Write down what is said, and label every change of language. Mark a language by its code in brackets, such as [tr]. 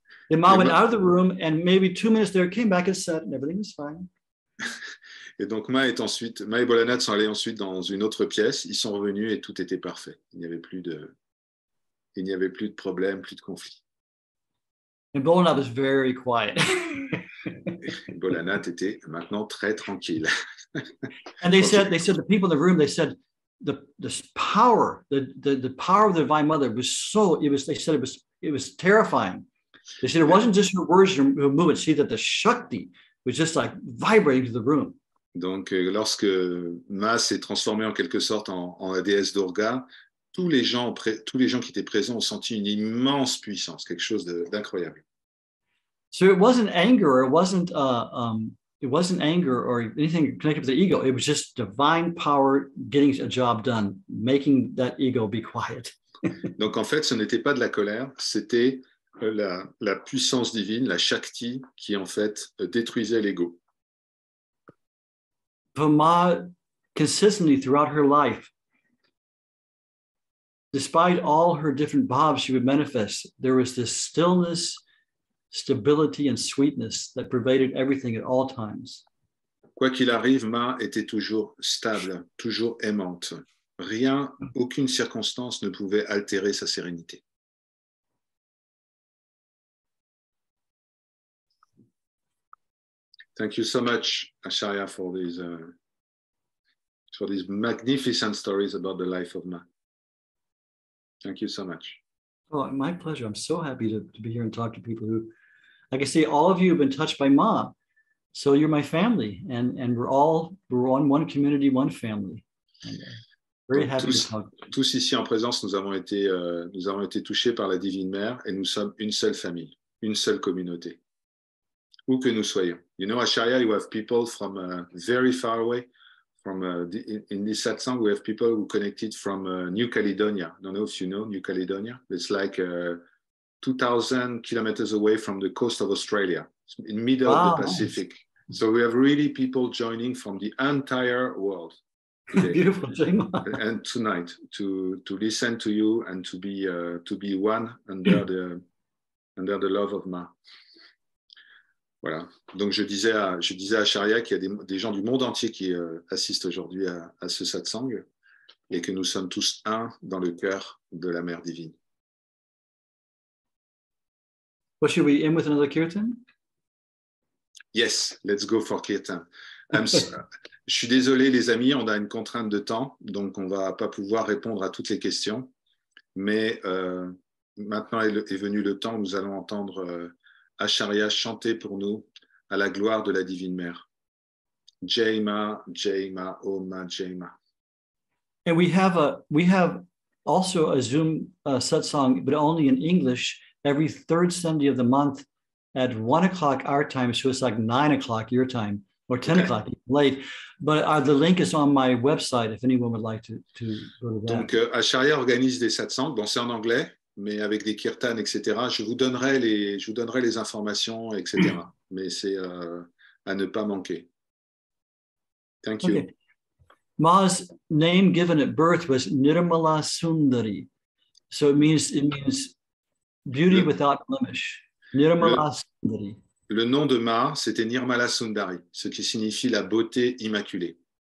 [en] Then Ma went out of the room, and maybe 2 minutes there, came back and said, and everything was fine. [fr] Et donc, Ma et Bolanath sont allés ensuite dans une autre pièce. Ils sont revenus et tout était parfait. Il n'y avait plus de problème, plus de conflit. [en] And Bolanath was very quiet. [fr] Bolanath était maintenant très tranquille. [en] And they said the people in the room, they said the power, the power of the Divine Mother was so, they said it was terrifying. They said it wasn't just her words, her movement. See that the Shakti was just like vibrating to the room. [fr] Donc, lorsque Ma s'est transformée en quelque sorte en la déesse Durga, tous les gens qui étaient présents ont senti une immense puissance, quelque chose d'incroyable. [en] So it wasn't anger, or it wasn't anger or anything connected with the ego. It was just divine power getting a job done, making that ego be quiet. [fr] Donc, en fait, ce n'était pas de la colère, c'était la puissance divine, la Shakti, qui en fait détruisait l'ego. [en] Ma, consistently throughout her life, despite all her different bhavs she would manifest, there was this stillness, stability, and sweetness that pervaded everything at all times. [fr] Quoi qu'il arrive, Ma était toujours stable, toujours aimante. Rien, aucune circonstance ne pouvait altérer sa sérénité. [en] Thank you so much, Acharya, for these magnificent stories about the life of Ma. Thank you so much. Oh, my pleasure. I'm so happy to be here and talk to people who, like I say, all of you have been touched by Ma. So you're my family, and we're on one community, one family. And, very happy to talk. [fr] Tous ici en présence, nous avons été touchés par la Divine Mère, et nous sommes une seule famille, une seule communauté. Où que nous soyons. [en] You know, Acharya, you have people from very far away. In this Satsang, we have people who connected from New Caledonia. I don't know if you know New Caledonia. It's like 2,000 kilometers away from the coast of Australia, in the middle of the Pacific. Nice. So we have really people joining from the entire world today. Beautiful, and tonight to listen to you and to be one under the love of Ma. [fr] Voilà. Donc, je disais à Acharya qu'il y a des gens du monde entier qui assistent aujourd'hui à ce satsang et que nous sommes tous un dans le cœur de la Mère divine. [en] Well, should we end with another kirtan? Yes, let's go for kirtan. [fr] Je suis désolé, les amis, on a une contrainte de temps, donc on ne va pas pouvoir répondre à toutes les questions. Mais maintenant est venu le temps où nous allons entendre Acharya chanter pour nous à la gloire de la Divine Mère. [hi] Jai Ma, Om Ma, Jai Ma. [en] And we have also a Zoom satsang, but only in English, every third Sunday of the month at 1 o'clock our time, so it's like 9 o'clock your time, or 10 o'clock late. But the link is on my website if anyone would like to go to that. [fr] Donc Acharya organise des satsangs, bon c'est en anglais, mais avec des kirtans, etc. Je vous donnerai les informations, etc. Mais c'est à ne pas manquer. [en] Thank you. Okay. Ma's name given at birth was Nirmala Sundari. So it means beauty without blemish. Nirmala Sundari. [fr] Le nom de Ma, c'était Nirmala Sundari, ce qui signifie la beauté immaculée.